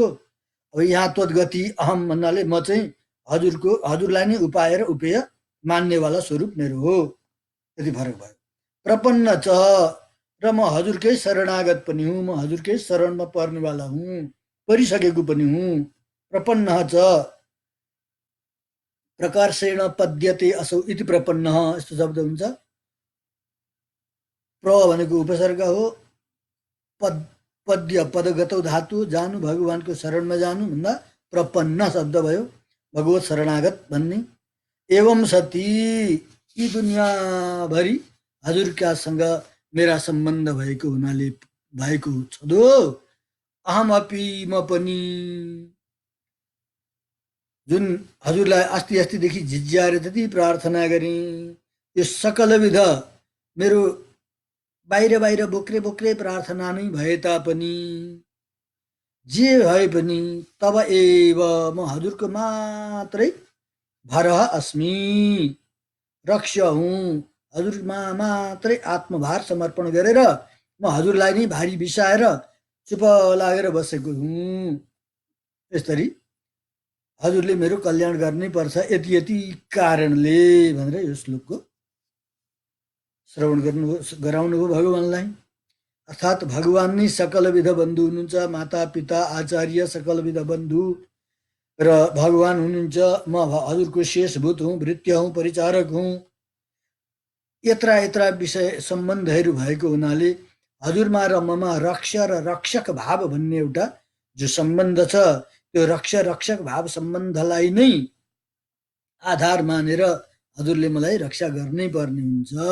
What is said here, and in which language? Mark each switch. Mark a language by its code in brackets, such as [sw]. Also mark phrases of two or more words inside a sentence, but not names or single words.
[ne] अब यहाँ [sa] त्वद्गति अहम [ne] भन्नाले म चाहिँ हजुरलाई नै उपाय र उपेय मान्नेवाला स्वरूप मेरो हो, यति फरक भयो। [sa] प्रपन्न च, [ne] र म हजुरकै शरणागत पनि हुँ, म हजुरकै शरणमा पर्नेवाला हुँ, परिसकेको पनि हुँ। [sa] प्रपन्न च प्रकर्षेण पद्यते असौ इति प्रपन्न, [ne] यस्तो शब्द हुन्छ। प्र भनेको उपसर्ग हो, [sa] पद पद्य पदगतौ [ne] धातु, जानु भगवानको शरणमा जानु भन्दा प्रपन्न शब्द भयो, भगवत शरणागत भन्ने। [sa] एवं सती, [ne] यी दुनियाँभरि हजुरकासँग मेरा सम्बन्ध भएको हुनाले भएको छँदो, [sa] अहम अपि [ne] म पनि, जुन हजुरलाई अस्ति अस्तिदेखि झिझ्याएर त्यति प्रार्थना गरेँ, यो सकल विध मेरो बाहिर बाहिर बोक्रे बोक्रे प्रार्थना नै भए तापनि, जे भए पनि [sa] तब एव, [ne] म हजुरको मात्रै [sa] भरः अस्मि, [ne] रक्ष हुँ, हजुरमा मात्रै आत्मभार समर्पण गरेर म हजुरलाई नै भारी बिसाएर चुप लागेर बसेको हुँ। यसरी हजुरले मेरो कल्याण गर्नै पर्छ यति यति कारणले भनेर यो श्लोकको श्रवण गराउनुभयो भगवानलाई। अर्थात् भगवान नै सकल विध बन्धु हुनुहुन्छ, माता पिता आचार्य सकल विध बन्धु, र भगवान हुनुहुन्छ, म हजुरको शेषभूत हुँ, भृत्य हुँ, परिचारक हुँ। यत्रा यत्रा विषय सम्बन्धहरू भएको हुनाले हजुरमा र ममा रक्ष र रक्षक भाव भन्ने एउटा जो सम्बन्ध छ, त्यो रक्ष रक्षक भाव सम्बन्धलाई नै आधार मानेर हजुरले मलाई रक्षा गर्नै पर्ने हुन्छ।